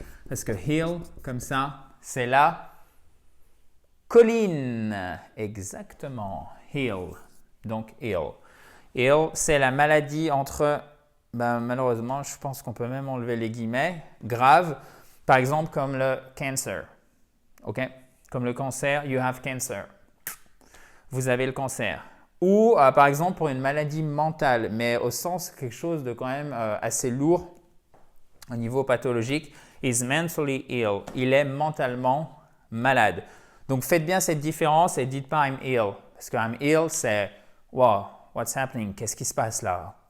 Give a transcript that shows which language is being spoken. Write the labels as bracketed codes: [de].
[fr] Parce que hill, comme ça, c'est la colline. Exactement. Hill. Donc, ill. Ill, c'est la maladie entre, malheureusement, je pense qu'on peut même enlever les guillemets, grave. Par exemple, comme le cancer. OK? Comme le cancer, [en] you have cancer. [fr] Vous avez le cancer. Ou, par exemple, pour une maladie mentale, mais au sens quelque chose de quand même assez lourd au niveau pathologique, [en] is mentally ill. [fr] Il est mentalement malade. Donc, faites bien cette différence et dites pas [en] I'm ill. [fr] Parce que [en] I'm ill, [fr] c'est [en] wow, what's happening? [fr] Qu'est-ce qui se passe là?